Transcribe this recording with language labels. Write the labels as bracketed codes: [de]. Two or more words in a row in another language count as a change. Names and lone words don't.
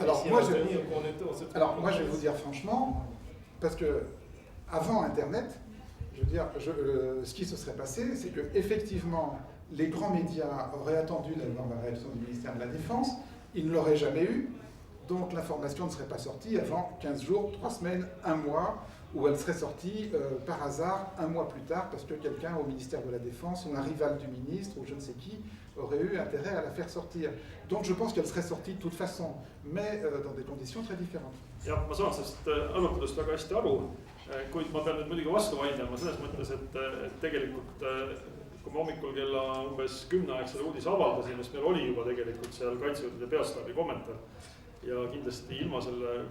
[fr] Alors, moi, je vais vous dire franchement, parce que avant Internet, je veux dire, ce qui se serait passé, c'est que effectivement, les grands médias auraient attendu d'avoir la réaction du ministère de la Défense, ils ne l'auraient jamais eu, donc l'information ne serait pas sortie avant 15 jours, 3 semaines, 1 mois, ou elle serait sortie par hasard 1 mois plus tard, parce que quelqu'un au ministère de la Défense, ou un rival du ministre, ou je ne sais qui, aurait eu intérêt à la faire sortir. Donc je pense qu'elle serait sortie de toute façon, mais dans des conditions très différentes. [et] Jah, ma saan sellest arutelust väga hästi aru, kuid ma pean nüüd muidugi vastu vaidlema selles mõttes, et tegelikult kui me hommikul kella umbes 10 aeg selle uudise avaldasime, siis meil oli juba tegelikult seal Kaitsejõudude peastaabi kommentaar ja kindlasti ilma selle